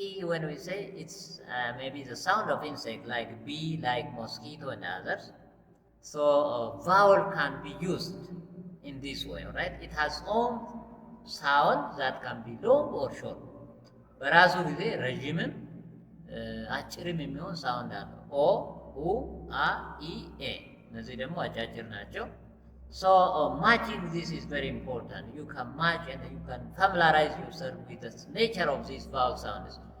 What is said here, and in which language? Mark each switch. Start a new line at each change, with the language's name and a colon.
English: When we say it's maybe the sound of insect like bee, like mosquito and others. So vowel can be used in this way, right? It has own sound that can be long or short.
Amharic: በራሱ ጊዜ ረዥምም አጭርም የሚሆን ሳውንድ አለው። ኦ ኡ አ ኢ ኤ እነዚህ ደግሞ አጫጭር ናቸው።
English: So matching this is very important. You can match and you can familiarize yourself with the nature of these vowel sounds.